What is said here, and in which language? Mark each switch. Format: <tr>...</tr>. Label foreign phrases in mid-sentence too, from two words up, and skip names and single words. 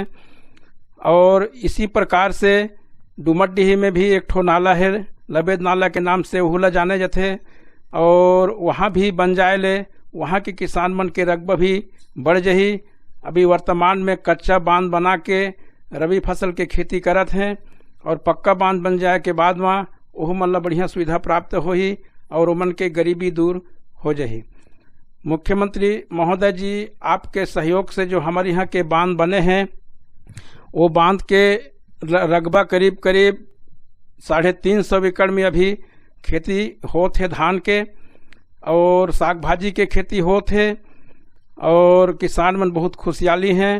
<hne>और इसी प्रकार से डुमरडीही में भी एक ठो नाला है, लबेद नाला के नाम से ओहुला जाने जाते, और वहाँ भी बन जाए ले वहाँ के किसान मन के रकबा भी बढ़ जही। अभी वर्तमान में कच्चा बांध बना के रबी फसल के खेती करत हैं और पक्का बांध बन जाए के बाद वहाँ ओह मन ला बढ़िया सुविधा प्राप्त होही और ओमन के गरीबी दूर हो जही। मुख्यमंत्री महोदय जी आपके सहयोग से जो हमारे यहाँ के बांध बने हैं, वो बांध के रकबा करीब 350 एकड़ में अभी खेती होत है धान के और साग भाजी के खेती होत है और किसान मन बहुत खुशहाली हैं।</hne>